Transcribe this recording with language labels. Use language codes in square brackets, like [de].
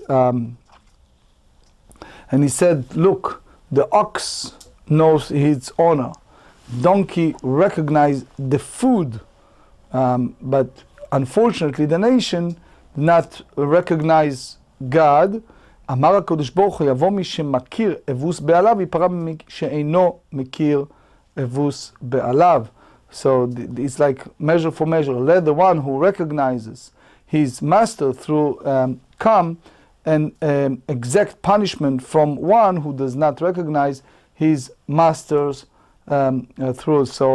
[en] And he said, look, the ox knows its honor. Donkey recognizes the food. But unfortunately the nation did not recognize God. [he] אמר הקדוש ברוך הוא יבוא מי שמכיר אבוס בעליו ייפרע ממי שאינו מכיר אבוס בעליו. [en] So it's like measure for measure. Let the one who recognizes his master through come and exact punishment from one who does not recognize his master's through.